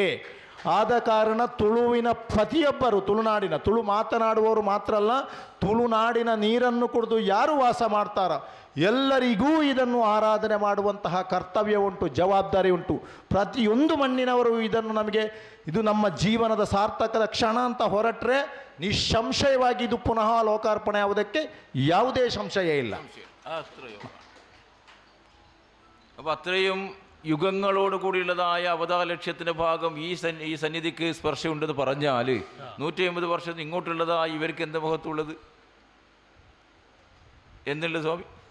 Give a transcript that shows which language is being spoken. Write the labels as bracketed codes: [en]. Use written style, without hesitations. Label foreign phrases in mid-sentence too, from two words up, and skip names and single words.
[kn] ಆದ ಕಾರಣ ತುಳುವಿನ ಪ್ರತಿಯೊಬ್ಬರು ತುಳು ಮಾತನಾಡುವವರು ಮಾತ್ರ ಅಲ್ಲ, ತುಳುನಾಡಿನ ನೀರನ್ನು ಕುಡಿದು ಯಾರು ವಾಸ ಮಾಡ್ತಾರ ಎಲ್ಲರಿಗೂ ಇದನ್ನು ಆರಾಧನೆ ಮಾಡುವಂತಹ ಕರ್ತವ್ಯ ಉಂಟು, ಜವಾಬ್ದಾರಿ ಉಂಟು. ಪ್ರತಿಯೊಂದು ಮಣ್ಣಿನವರು ಇದು ನಮ್ಮ ಜೀವನದ ಸಾರ್ಥಕದ ಕ್ಷಣ ಅಂತ ಹೊರಟ್ರೆ ನಿಸ್ಸಂಶಯವಾಗಿ ಇದು ಪುನಃ ಲೋಕಾರ್ಪಣೆ ಆಗುವುದಕ್ಕೆ ಯಾವುದೇ ಸಂಶಯ ಇಲ್ಲ. [ml] അപ്പോൾ അത്രയും യുഗങ്ങളോട് കൂടിയുള്ളതായ അവതാര ലക്ഷ്യത്തിൻ്റെ ഭാഗം ഈ സന്നിധിക്ക് സ്പർശമുണ്ടെന്ന് പറഞ്ഞാൽ 150 വർഷം ഇങ്ങോട്ടുള്ളതായ ഇവർക്ക് എന്താ മഹത്വമുള്ളത് എന്നുള്ളത് സ്വാമി?